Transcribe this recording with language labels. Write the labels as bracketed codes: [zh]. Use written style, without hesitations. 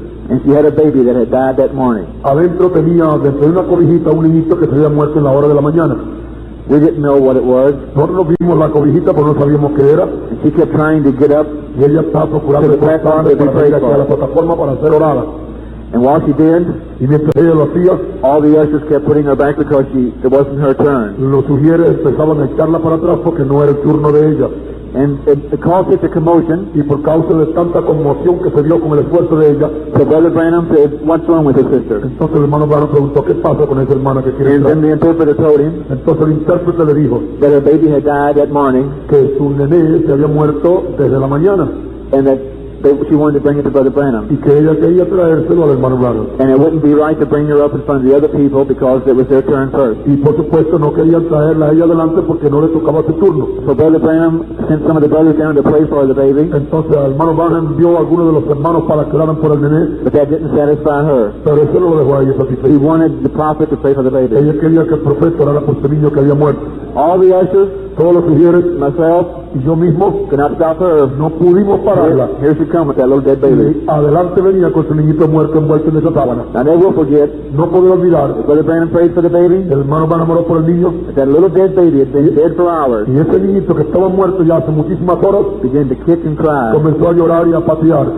[en] and she had a baby that had died that morning. [es] Adentro tenía, dentro de una cobijita, un niñito que se había muerto en la hora de la mañana. [en] We didn't know what it was, [es] Nosotros vimos la cobijita, pero no sabíamos qué era. [en] and she kept trying to get up, [es] Y ella estaba procurando [en] To the platform to be [es] para [en] prayed [es] venir aquí a [en] for. [es] la plataforma para ser orada. [en] and while she did, [es] Y mientras ella lo hacía, [en] all the ushers kept putting her back because it wasn't her turn. [es] los sugieres empezaban a echarla para atrás porque no era el turno de ella. [en] And it caused such a commotion, [es] Y por causa de tanta conmoción que se dio con el esfuerzo de ella, [en] so Brother Branham said, what's wrong with her sister? [es] entonces el hermano Branham preguntó, ¿qué pasa con esa hermana que quiere [en] And then [es] entrar? [en] the interpreter told him [es] Entonces el intérprete le dijo [en] that her baby had died that morning, [es] que su nené se había muerto desde la mañana [en] and that she wanted to bring it to Brother Branham. [es] y que ella quería traérselo al hermano Branham. [en] And it wouldn't be right to bring her up in front of the other people because it was their turn first. [es] Y por supuesto no querían traerla a ella adelante porque no le tocaba su turno. [en] So Brother Branham sent some of the brothers down to pray for the baby, [es] Entonces el hermano Branham envió a algunos de los hermanos para que oraran por el nené, [en] but that didn't satisfy her. [es] pero eso no lo dejó a ella [en] He [es] satisfecho. [en] wanted the prophet to pray for the baby. [es] Ella quería que el profeta orara por ese niño que había muerto. [en] All the ushers, [es] Todos los sugieres [en] myself, [es] y yo mismo [en] could not stop her. [es] no pudimos pararla. [en] Here she comes with that little dead baby. [es] Y adelante venía con su niñito muerto envuelto en esa sábana. [en] I never will forget, [es] No podré olvidar, [en] Brother Branham prayed for the baby, [es] el hermano Branham oró por el niño [en] that little dead baby had been dead for hours, [es] y ese niñito que estaba muerto ya hace muchísimas horas [en] began to kick and cry. [es] comenzó a llorar y a patear.